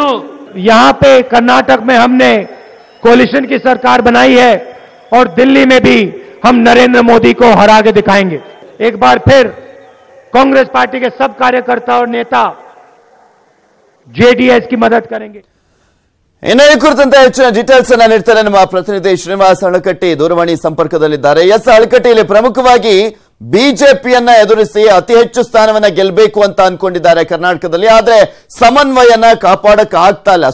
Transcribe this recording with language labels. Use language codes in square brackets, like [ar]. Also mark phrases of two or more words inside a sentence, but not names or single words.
[hi] यहां पे कर्नाटक में हमने कोलिशन की सरकार बनाई है और दिल्ली में भी हम नरेंद्र मोदी को हरा के दिखाएंगे. एक बार फिर कांग्रेस पार्टी के सब कार्यकर्ता और नेता JDS की मदद करेंगे. [kn] ಇನ್ನು ಈ ಕುರಿತಂತೆ ಹೆಚ್ಚಿನ ಡೀಟೇಲ್ಸ್ ಅನ್ನ ನೀಡ್ತಾರೆ ನಮ್ಮ ಪ್ರತಿನಿಧಿ ಶ್ರೀನಿವಾಸ್ ಹಳಕಟ್ಟಿ ದೂರವಾಣಿ ಸಂಪರ್ಕದಲ್ಲಿದ್ದಾರೆ. ಹಳಕಟ್ಟಿಯಲ್ಲಿ ಪ್ರಮುಖವಾಗಿ ಬಿಜೆಪಿಯನ್ನ ಎದುರಿಸಿ ಅತಿ ಹೆಚ್ಚು ಸ್ಥಾನವನ್ನ ಗೆಲ್ಲಬೇಕು ಅಂತ ಅನ್ಕೊಂಡಿದ್ದಾರೆ ಕರ್ನಾಟಕದಲ್ಲಿ, ಆದ್ರೆ ಸಮನ್ವಯನ ಕಾಪಾಡಕ್ ಆಗ್ತಾ ಇಲ್ಲ.